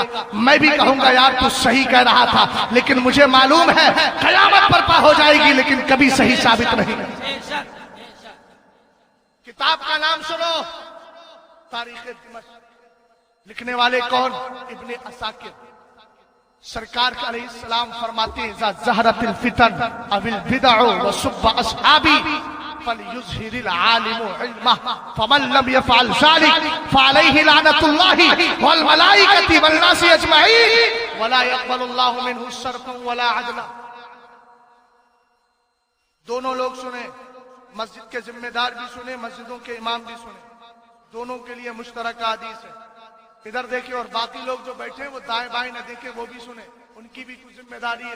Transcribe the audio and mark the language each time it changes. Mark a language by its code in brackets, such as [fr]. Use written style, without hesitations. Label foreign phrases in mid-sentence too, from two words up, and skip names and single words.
[hi] मैं भी कहूंगा यार तू सही कह रहा था, लेकिन मुझे मालूम है कयामत बर्पा हो जाएगी लेकिन कभी सही साबित नहीं। किताब का नाम सुनो, तारीख दिमश्क। लिखने वाले कौन? इब्ने असाकिर। सरकार अलैहिस्सलाम फरमाते हैं, [ar] إذا ظهرت الفتن أو البدع وسب أصحابي فليظهر العالم علمه فمن لم يفعل ذلك فعليه لعنة الله والملائكة والناس أجمعين ولا يقبل الله منه صرفا ولا عدلا. [hi] दोनों लोग सुने, मस्जिद के जिम्मेदार भी सुने, मस्जिदों के इमाम भी सुने, दोनों के लिए मुश्तरक हदीस है। इधर देखे और बाकी लोग जो बैठे हैं वो दाएं बाएं न देखे, वो भी सुने, उनकी भी कुछ जिम्मेदारी है।